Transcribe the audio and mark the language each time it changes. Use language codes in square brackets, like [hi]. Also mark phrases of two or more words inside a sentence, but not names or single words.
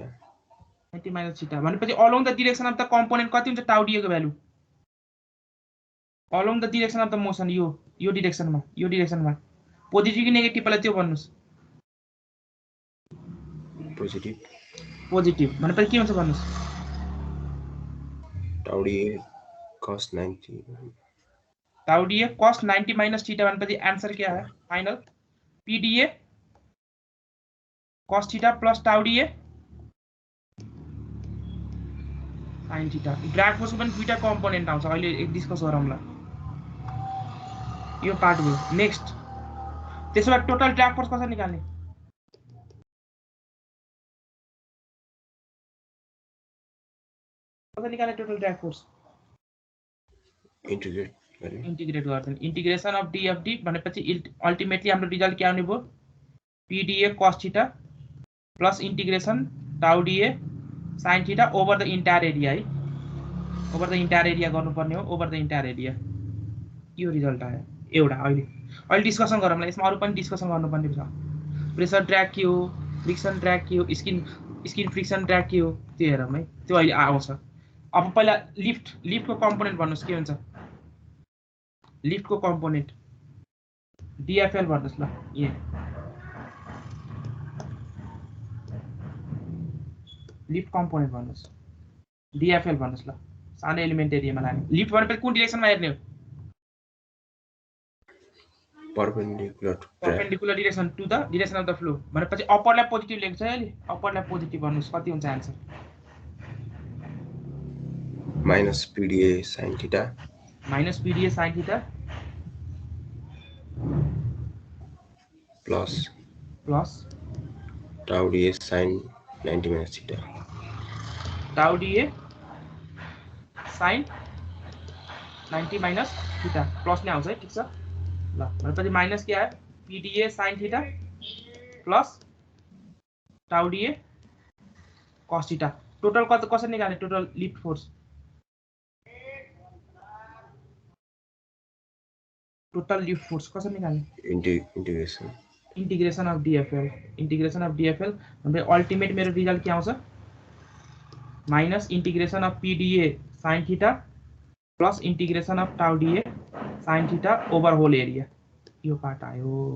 [en] 90 minus theta भनेपछि along the direction of the component [ne] कति हुन्छ? [en] tau dA को value along the direction of the motion. [ne] यो डाइरेक्सनमा पोजिटिभ कि नेगेटिभ पहिला त्यो भन्नुस्? पोजिटिभ। पोजिटिभ भनेपछि के हुन्छ भन्नुस्? [en] tau dA cos 90। tau dA cos 90 minus theta भनेपछि आंसर [hi] क्या है [en] फाइनल? PdA cos theta plus tau dA sin theta. drag force [ne] पनि दुईटा कम्पोनेन्ट आउँछ, अहिले एक डिस्कस गरौँला। यो पार्ट भयो। नेक्स्ट त्यसो भए [en] total drag force [ne] कसरी निकाल्ने? कसरी निकाल्ने [en] total drag force? [ne] इन्टिग्रेट गरे। इंटीग्रेट गर्दैन। [en] integration of dFD [ne] भनेपछि अल्टिमेटली हाम्रो रिजल्ट के आउने भयो? [en] PdA cos theta plus integration tau dA sin theta over the entire area है। over the entire area [ne] गर्नुपर्ने हो, [en] over the entire area. [ne] यो रिजल्ट आयो एउटा। अहिले डिस्कसन गरौँला, यसमा अरु पनि डिस्कसन गर्नुपर्ने छ। [en] pressure drag [ne] के हो, [en] friction drag [ne] के हो, [en] skin friction drag [ne] के हो त्यो हेरौँ है। त्यो अहिले आउँछ। अब पहिला [en] lift component [ne] भन्नुस् के हुन्छ [en] lift component [ne] डिएफएल भन्नुस् ल [en] a lift component [ne] भन्नुस् डिएफएल भन्नुस् ल सानो [en] element area [ne] लाने लिफ्ट भनेपछि कुन डिरेक्सनमा हेर्ने हो [en] perpendicular direction to the direction of the flow [ne] भनेपछि अपरलाई पोजिटिभ लेख्छ है अहिले अपरलाई पोजिटिभ भन्नुस् कति हुन्छ आन्सर [en] minus PDA sin theta minus PDA sin theta plus tau dA sin 90 minus theta tau dA sin 90 minus theta प्लस [ne] नै आउँछ है ठीक छ ल भनेपछि [en] माइनस [ne] के आयो [en] PDA sin theta प्लस tau dA cos theta टोटल [ne] कसरी निकाल्ने [en] total lift force total lift force [ne] कसरी निकाल्ने [en] integration of DFL [ne] भने [en] ultimate [ne] मेरो [en] result [ne] के आउँछ [en] minus integration of PdA sin theta plus integration of tau dA sin theta over whole area [ne] यो पार्ट आयो